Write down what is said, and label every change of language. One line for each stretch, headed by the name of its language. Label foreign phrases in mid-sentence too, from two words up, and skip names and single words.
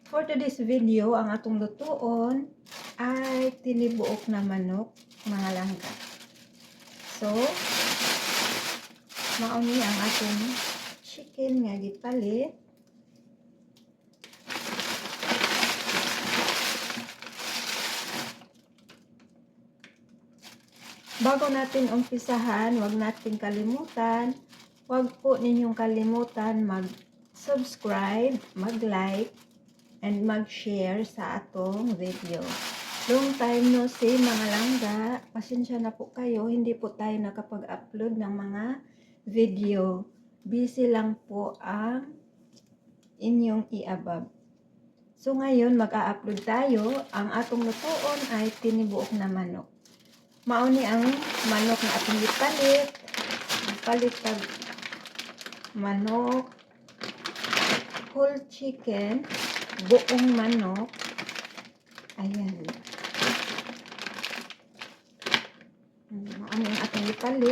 English: For today's video,
Cebuano: ang atong lutuon ay tinibuok na manok, mga langga. So, mauni ang atong chicken nga gipalit.
Filipino: Bago natin umpisahan, wag natin kalimutan, wag po ninyong kalimutan mag-subscribe,
Cebuano: mag-like, and mag-share sa atong video.
English: Long time no see
Filipino: mga langga, pasensya na po kayo, hindi po tayo nakapag-upload ng mga video. Busy lang po ang inyong iabab. So ngayon mag-a-upload tayo,
Cebuano: ang atong lutuon ay tinibuok na manok. Mauni ang manok na atong ipalit. Palit tag manok,
English: whole chicken,
Filipino: buong manok.
Cebuano: Ayan. Mauni ang atong ipalit.